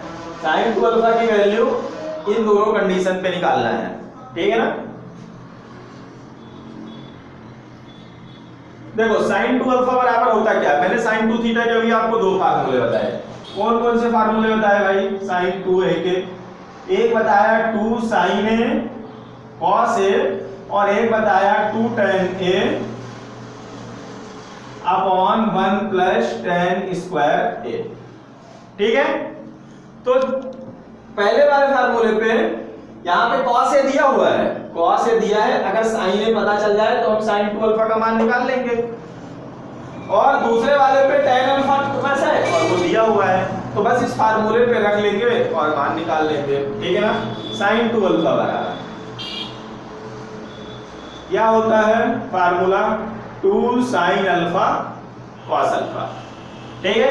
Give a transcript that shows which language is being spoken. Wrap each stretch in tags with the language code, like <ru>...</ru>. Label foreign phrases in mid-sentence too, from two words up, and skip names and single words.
<hi>sin 2 अल्फा की वैल्यू इन दोनों कंडीशन पे निकालना है, ठीक है ना। देखो sin 2 अल्फा बराबर होता क्या है, मैंने sin 2 थीटा के भी आपको दो फार्मूले बताए। कौन कौन से फार्मूले बताए भाई sin 2a के? एक बताया 2 sin a cos a और एक बताया</hi> <en>2 tan a upon 1 plus tan square a,</en> <hi>ठीक है। तो पहले वाले फार्मूले पे यहाँ पे cos a दिया हुआ है, cos a दिया है, अगर sin a पता चल जाए तो हम sin 2 अल्फा का मान निकाल लेंगे। और दूसरे वाले पे tan अल्फा बस है और वो दिया हुआ है, तो बस इस फार्मूले पे रख लेंगे और मान निकाल लेंगे, ठीक है ना। sin 2 अल्फा बराबर क्या होता है फार्मूला 2 sin अल्फा cos अल्फा, ठीक है।</hi>